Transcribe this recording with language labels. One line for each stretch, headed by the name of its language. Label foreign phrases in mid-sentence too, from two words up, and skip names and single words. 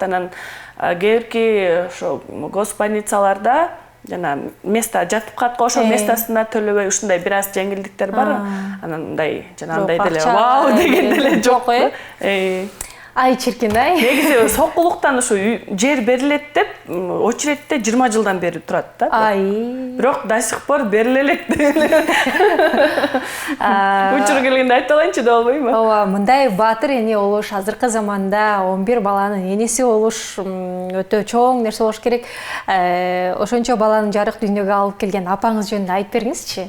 Kyrgyz: Анан кээбирки ошо госпольницаларда жана место жатып калат го, ошол местосуна төлөбөй ушундай бир аз жеңилдиктер бар. Анан мындай жана андай деле вау деген деле жок. Ай чиркин ай. Негизи сокулуктан ушу жер берилет деп очередте 20 жылдан бери турат да. Ай. Бирок
Russian: до сих пор
Kyrgyz: бериле элек. Учур келгенде айтып алайынчы да болбойбу? Ооба, мындай батыр эне болуш азыркы заманда 11 баланын энеси болуш өтө чоң нерсе болуш керек. Ошончо баланы жарык дүйнөгө алып келген апаңыз жөнүндө айтып бериңизчи.